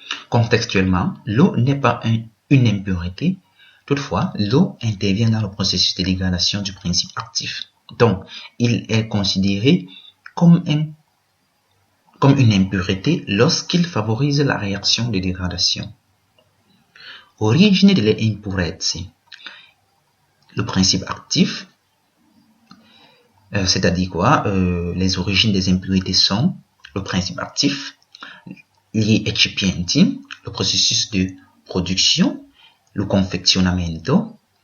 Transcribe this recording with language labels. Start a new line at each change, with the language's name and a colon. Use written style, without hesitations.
French: Contextuellement, l'eau n'est pas une impureté. Toutefois, l'eau intervient dans le processus de dégradation du principe actif. Donc, il est considéré comme une impureté lorsqu'il favorise la réaction de dégradation.
Italian: Origine delle impurezze.
French: Le principe actif, c'est-à-dire quoi? Les origines des impuretés sont le principe actif,
Italian: gli excipienti,
French: le processus de production, le confezionamento.